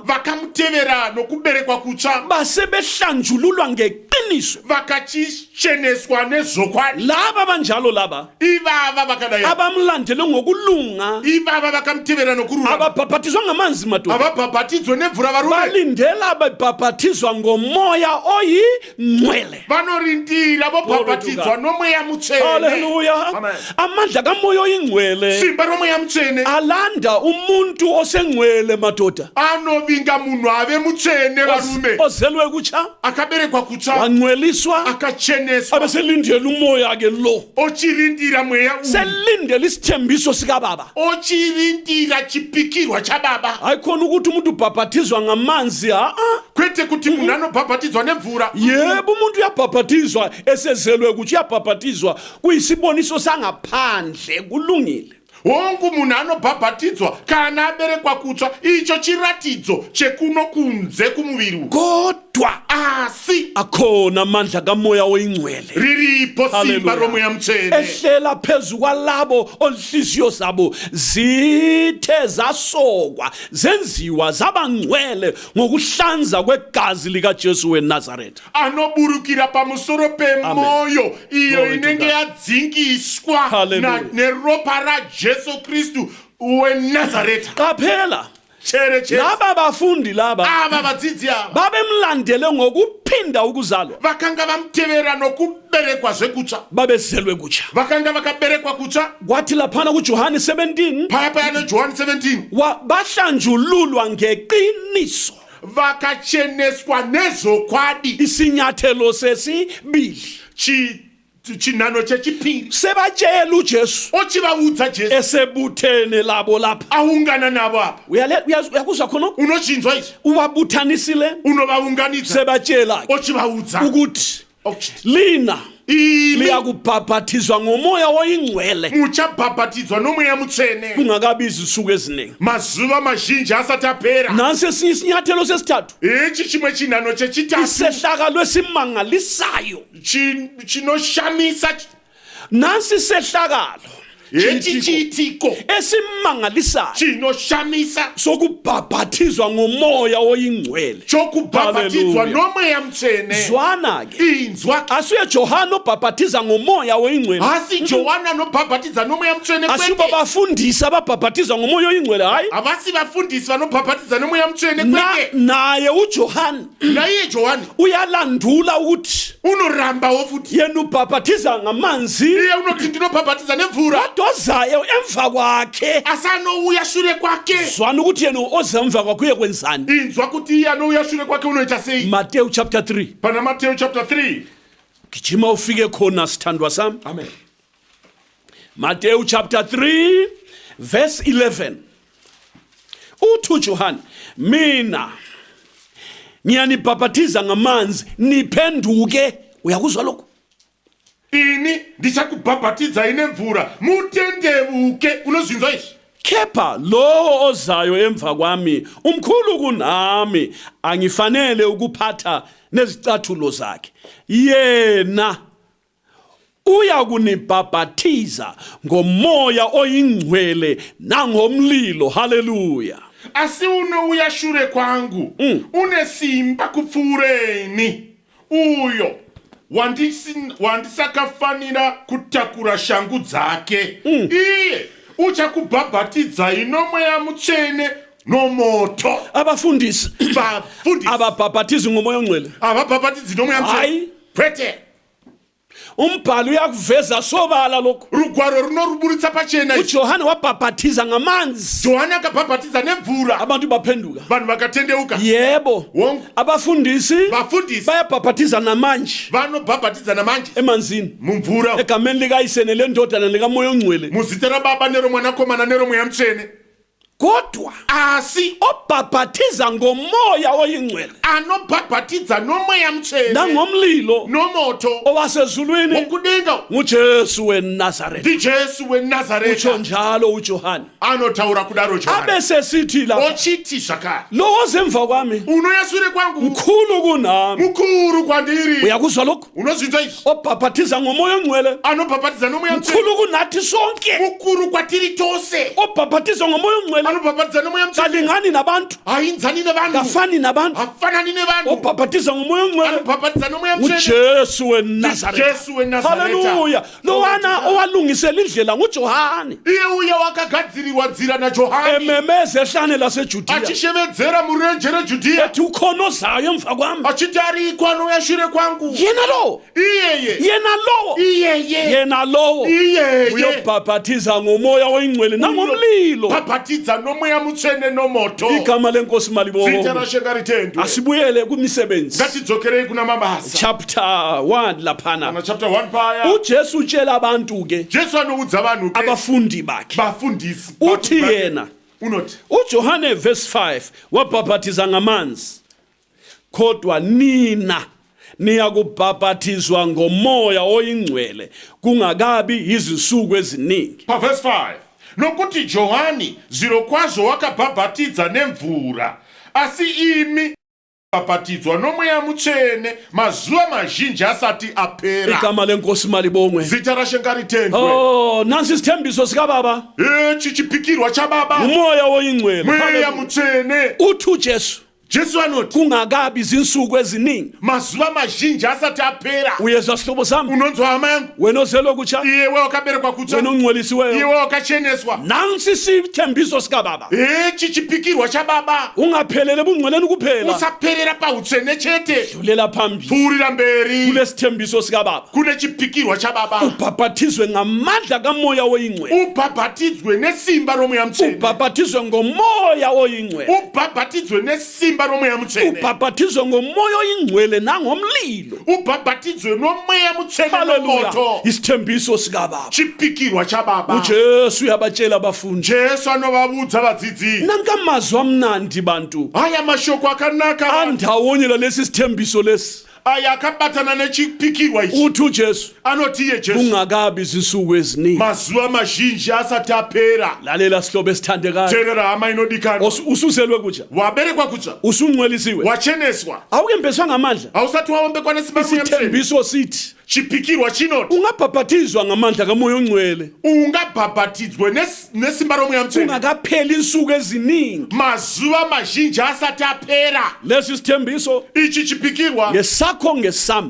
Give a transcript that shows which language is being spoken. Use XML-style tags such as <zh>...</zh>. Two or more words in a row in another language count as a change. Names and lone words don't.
<sn>vakamutevera nokuberekwa kutsva,</sn> <nd>basebehlanjululwa ngeqiniso.</nd> <sn>vakachicheneswa nezokwadi.</sn> <nd>Laba banjalo laba</nd> <sn>Ivava vakadai,</sn> <nd>abamlandele ngokulunga,</nd> <sn>ivava vakamutevera nokururama,</sn> <nd>ababhapatizwa ngamanzi madoda,</nd> <sn>avabhabhatidzwe nemvura varume,</sn> <nd>balindela babhapatizwa ngomoya oyingcwele.</nd> <sn>vanorindira vobhabhatidzwa nomweya mutsvene. Haleluya. Amen.</sn> <nd>Amandla kamoya oyingcwele</nd> <sn>Simba romweya mutsvene</sn> <nd>alanda umuntu osengcwele madoda,</nd> <sn>anovinga munhu ave mutsvene varume,</sn> <nd>ozelwe kutsha,</nd> <sn>akaberekwa kutsva,</sn> <nd>wangcweliswa,</nd> <sn>akacheneswa,</sn> <nd>abeselindela umoya ke lo,</nd> <sn>ochirindira mweya uyu,</sn> <nd>selindela isithembiso sikaBaba.</nd> <sn>ochirindira chipikirwa chababa.</sn> <nd>Hayi khona ukuthi umuntu ubhapatizwa ngamanzi</nd> <sn>Kwete kuti munhu anobhabhatidzwa nemvura.</sn> <nd>yebo umuntu uyabhapatizwa esezelwe kuthi uyabhapatizwa kuyisiboniso sangaphandle, kulungile.</nd> <sn>Wonke munhu anobhabhatidzwa kana aberekwa kutsva, icho chiratidzo chekuno kunze kumuviri uyu.</sn> <nd>Kodwa</nd> <sn>Asi</sn> <nd>akhona amandla kamoya oyingcwele</nd> <sn>riripo simba Hallelujah. romweya mutsvene</sn> <nd>ehlela phezu kwalabo onhliziyo zabo zithe zasokwa zenziwa zabangcwele ngokuhlanza kwegazi likaJesu weNazaretha.</nd> <sn>anoburukira pamusoro pemoyo iyo</sn> <en>Glory to</en> <sn>inenge</sn> <en>God.</en> <sn>yadzingiswa Hallelujah. neropa raJesu Kristu weNazaretha.</sn> <nd>Qaphela,</nd> <sn>Chere</sn> <nd>laba bafundi laba</nd> <sn>ava vadzidzi ava</sn> <nd>babemlandele ngokuphinda ukuzalwa,</nd> <sn>vakanga vamutevera nokuberekwa zvekutsva,</sn> <nd>babezelwe kutsha.</nd> <sn>vakanga vakaberekwa kutsva.</sn> <nd>Kwathi laphana kuJohane 17</nd> <sn>Paya paya neJohani 17</sn> <nd>bahlanjululwa ngeqiniso,</nd> <sn>vakacheneswa nezokwadi.</sn> <nd>isinyathelo sesibili.</nd> <sn>Chinhano chechipiri</sn> <nd>Sebatshela uJesu</nd> <sn>ochivaudza Jesu,</sn> <nd>esebuthene labo lapha.</nd> <sn>aungana navo apa.</sn> <nd>Uyakuzwa khona?</nd> <sn>Unochinzwa izvi,</sn> <nd>Ubabuthanisile</nd> <sn>unovaunganidza,</sn> <nd>sebatshela</nd> <sn>ochivaudza</sn> <nd>ukuthi</nd> <sn>okuti</sn> <nd>lina</nd> <sn>imi</sn> <nd>liyakubhaphathizwa ngomoya oyingcwele</nd> <sn>muchabhabhatidzwa nomweya mutsvene</sn> <nd>kungakabi izinsuku eziningi.</nd> <sn>mazuva mazhinji asati apera.</sn> <nd>Nansi esinye isinyathelo sesithathu,</nd> <sn>Ichi chimwe chinhano chechitatu</sn> <nd>isehlakalo esimangalisayo.</nd> <sn>chinoshamisa.</sn> <nd>Nansi isehlakalo</nd> <sn>Echichitiko</sn> <nd>esimangalisayo</nd> <sn>chinoshamisa</sn> <nd>sokubhabhathizwa ngomoya oyingcwele.</nd> <sn>chokubhabhatizwa nomoya mtsvene.</sn> <nd>Zwana ke</nd> <sn>Inzwa</sn> <nd>asuye Johana obhabhathiza ngomoya oyingcwele,</nd> <sn>hasi Johana nobhabhatiza nomoya mtsvene</sn> <nd>asuba</nd> <sn>kwete.</sn> <nd>bafundisi ababhabhathiza ngomoya oyingcwele, hayi</nd> <sn>Avasi vafundisi vanobhabhatiza nomoya mtsvene kwete.</sn> <nd>naye uJohana</nd> <sn>Naiye Johani</sn> <nd>uyalandula ukuthi</nd> <sn>unorambawo futi.</sn> <nd>yena ubhabhathiza ngamanzi,</nd> <sn>Iye unoti ndinobhabhatiza nemvura.</sn> <nd>ozayo emva kwakhe</nd> <sn>Asanouya shure kwake.</sn> <nd>zwana ukuthi yena oza emva kwakhe uyekwenzani.</nd> <sn>Inzwa kuti iye anouya shure kwake unoita sei.</sn> <en>Matthew chapter 3,</en> <sn>Pana Matthew chapter 3.</sn> <nd>gijima ufike khona sithandwa sami. Amen.</nd> <en>Matthew chapter 3 verse 11.</en> <nd>Uthi uJohana, mina ngiyanibhabhathiza ngamanzi niphenduke. Uyakuzwa lokho?</nd> <sn>Ini ndichakubhabhatidza nemvura mutendebuke. Unozvinzwa izvi?</sn> <nd>Kepha lo ozayo emva kwami umkhulu kunami, angifanele ukuphatha nezicathulo zakhe. Yena uya kunibhabhathiza ngomoya oyingcwele nangomlilo. Haleluya.</nd> <sn>Asi unouya shure kwangu une simba kupfuureni. Uyo wandisakafanira kutakura shangu dzake. Iye uchakubhabhatidzai nomoya mutsvene nomoto.</sn> <nd>Abafundisi</nd> <sn>Vafundisi</sn> <nd>ababhabhathizi ngomoya ongcwele,</nd> <sn>avabhabhatidzi nomoya mutsvene</sn> <nd>hayi,</nd> <sn>kwete.</sn> <nd>umbhalo uyakuveza sobala lokho.</nd> <sn>Rugwaro runoruburitsa pachena izvi.</sn> <nd>uJohana wabhabhathiza ngamanzi,</nd> <sn>Johani akabhabhatidza nemvura</sn> <nd>abantu baphenduka.</nd> <sn>vanhu vakatendeuka.</sn> <nd>Yebo,</nd> <sn>Wonke</sn> <nd>abafundisi</nd> <sn>vafundisi</sn> <nd>bayabhabhathiza namanje</nd> <sn>vanobhabhatidza namanje</sn> <nd>emanzini</nd> <sn>mumvura</sn> <nd>egameni likayise nelendodana likamoya ongcwele,</nd> <sn>muzita rababa neromwanakomana neromweya mutsvene.</sn> <nd>kodwa</nd> <sn>Asi</sn> <nd>obhabhathiza ngomoya oyingcwele</nd> <sn>anobhabhatidza nomoya mutsvene</sn> <nd>nangomlilo</nd> <sn>nomoto</sn> <nd>owasezulwini</nd> <sn>wokudenga</sn> <nd>nguJesu weNazaretha.</nd> <sn>ndijesu</sn> <nd>Utsho</nd> <sn>weNazaretha.</sn> <nd>njalo uJohana,</nd> <sn>Anotaura kudaro Johani.</sn> <nd>abesesithi la</nd> <sn>Ochiti zvakare</sn> <nd>lo ozemva kwami</nd> <sn>unouya shure kwangu</sn> <nd>mkhulu kunami.</nd> <sn>mukuru kwandiri.</sn> <nd>Uyakuzwa lokho?</nd> <sn>Unozvinzwa izvi?</sn> <nd>Obhabhathiza ngomoya ongcwele</nd> <sn>Anobhabhatidza nomoya mutsvene</sn> <nd>mkhulu kunathi sonke.</nd> <sn>mukuru kwatiri tose.</sn> <nd>Obhabhathiza ngomoya ongcwele</nd> <sn>Anobhabhatidza nomoya mutsvene</sn> <nd>kalingani nabantu,</nd> <sn>hainzani nevanhu</sn> <nd>kafani nabantu.</nd> <sn>hafanani nevanhu.</sn> <nd>Obhabhathiza ngomoya ongcwele</nd> <sn>Anobhabhatidza nomoya mutsvene</sn> <nd>nguJesu weNazaretha.</nd> <sn>Jesu weNazaretha.</sn> <nd>Haleluya. Lowana owalungisela indlela nguJohana,</nd> <sn>Iye uya wakagadzirirwa nzira naJohani</sn> <nd>ememeza ehlane laseJudiya</nd> <sn>achishevedzera murenje reJudhiya</sn> <nd>ethi ukhona ozayo emva kwami.</nd> <sn>achiti ariko anouya shure kwangu.</sn> <nd>Yena lo,</nd> <sn>Iyeye</sn> <nd>yena lo,</nd> <sn>iyeye</sn> <nd>yena lo</nd> <sn>iyeye</sn> <nd>uyobhabhathiza ngomoya oyingcwele nangomlilo.</nd> <sn>bhabhatidza nomoya mutsvene nomoto.</sn> <nd>Igama lenkosi</nd> <sn>Zita</sn> <nd>malibonke.</nd> <sn>raShenga ritendwe.</sn> <nd>Asibuyele kumisebenzi</nd> <sn>Ngatidzokerei kuna mabasa.</sn> <nd>chapter 1 laphana.</nd> <sn>Kana chapter 1 paya.</sn> <nd>uJesu utshela abantu ke</nd> <sn>Jesu anoudza vanhu ke</sn> <nd>abafundi bakhe,</nd> <sn>vafundisi.</sn> <nd>uthi yena</nd> <sn>Unoti</sn> <nd>uJohane verse 5 wabhabhathiza ngamanzi, kodwa nina niyakubhabhathizwa ngomoya oyingcwele kungakabi izinsuku eziningi.</nd> <sn>paverse 5 nokuti Johani zvirokwazvo wakabhabhatidza nemvura, asi imi bhabhatidzwa nomoya mutsvene mazuva mazhinji asati apera.</sn> <nd>Igama lenkosi malibongwe.</nd> <sn>Zita raShenga ritendwe.</sn> <nd>Oh, nansi isithembiso sikababa,</nd> <sn>Echi chipikirwa chababa</sn> <nd>umoya oyingcwele.</nd> <sn>mweya mutsvene.</sn> <nd>Uthi uJesu</nd> <sn>Jesu anoti</sn> <nd>kungakabi izinsuku eziningi.</nd> <sn>mazuva mazhinji asati apera.</sn> <nd>Uyezwa sihlobo sami,</nd> <sn>Unonzwa hama yangu?</sn> <nd>wena ozelwe kutsha,</nd> <sn>Iyewe wakaberekwa kutsha,</sn> <nd>wena ongcwelisiweyo,</nd> <sn>iyewe wakacheneswa.</sn> <nd>nansi isithembiso sikababa,</nd> <sn>Echi chipikirwa chababa</sn> <nd>ungaphelele ebungcweleni kuphela,</nd> <sn>usaperera pautsvene chete,</sn> <nd>dlulela phambili</nd> <sn>pfuurira mberi</sn> <nd>kulesithembiso sikababa,</nd> <sn>kune chipikirwa chababa.</sn> <nd>ubhabhathizwe ngamadla kamoya oyingcwele,</nd> <sn>Ubhabhatidzwe nesimba romweya mutsvene.</sn> <nd>ubhabhathizwe ngomoya oyingcwele,</nd> <sn>Ubhabhatidzwe nesimba romweya mutsvene.</sn> <nd>ubhabhathizwe ngomoya oyingcwele nangomlilo.</nd> <sn>Ubhabhatidzwe nomweya mutsvene Haleluya. nomoto.</sn> <nd>Isithembiso sikababa.</nd> <sn>Chipikirwa chababa.</sn> <nd>uJesu uyabatshela abafundi,</nd> <sn>Jesu anovavudza vadzidzi.</sn> <nd>nanka amazwi amnandi bantu,</nd> <sn>Haya mashoko akanaka</sn> <nd>andawonye lalesi sithembiso lesi.</nd> <sn>aya akabatana nechipikirwa ichi.</sn> <nd>Uthi uJesu</nd> <sn>Anoti iye Jesu</sn> <nd>kungakabi izinsuku eziningi.</nd> <sn>mazuva mazhinji asati apera.</sn> <nd>Lalela sihlobo esithandekayo,</nd> <sn>Teerera hama inodikanwa.</sn> <nd>usuzelwe kutsha,</nd> <sn>Waberekwa kutsha,</sn> <nd>usungcwelisiwe,</nd> <sn>wacheneswa,</sn> <nd>awukembeswa ngamandla.</nd> <sn>hausati waombekwa nesimba romweya mutsvene.</sn> <nd>Isithembiso sithi</nd> <sn>chipikirwa chinoti</sn> <nd>ungabhabhathizwa ngamandla kamoya ongcwele</nd> <sn>ungabhabhatidzwe nesimba roMweya Mutsvene</sn> <nd>kungakapheli insuku eziningi</nd> <sn>mazuva mazhinji asati apera.</sn> <nd>lesi sithembiso</nd> <sn>Ichi chipikirwa</sn> <nd>ngesakho ngesami</nd>